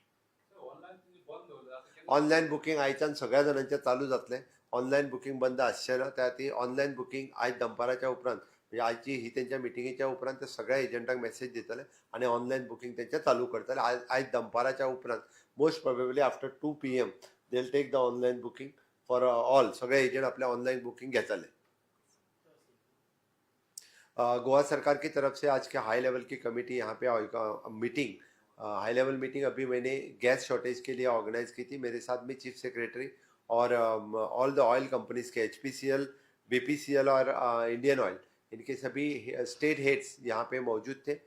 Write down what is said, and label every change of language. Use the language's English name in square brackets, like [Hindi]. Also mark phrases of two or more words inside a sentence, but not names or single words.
[English] online booking [Konkani] आयच्यान सगळ्या जाणांचें चालू जातलें. [English] online booking [Konkani] बंद आसचें ना. त्या खातीर [English] online booking [Konkani] आयज दनपाराच्या उपरांत म्हणजे आयची ही तेंच्या मिटिंगेच्या उपरांत ते सगळ्या एजंटांक मेसेज दितले आनी [English] online booking [Konkani] तेंचें चालू करतले. आयज दनपाराच्या उपरांत [English] most probably after 2 PM they will take the online booking for all. [Konkani] सगळे एजंट आपल्या [English] online booking [Konkani] घेतले. [Hindi] गोवा सरकार की तरफ से आज के [English] high level [Hindi] की कमेटी यहाँ पे मीटिंग, [English] high level meeting [Hindi] अभी मैंने [English] gas shortage [Hindi] के लिए ऑर्गेनाइज की थी। मेरे साथ में [English] chief secretary [Hindi] और [English] all the oil companies [Hindi] के HPCL, BPCL और इंडियन ऑयल, इनके सभी [English] state heads [Hindi] यहाँ पे मौजूद थे।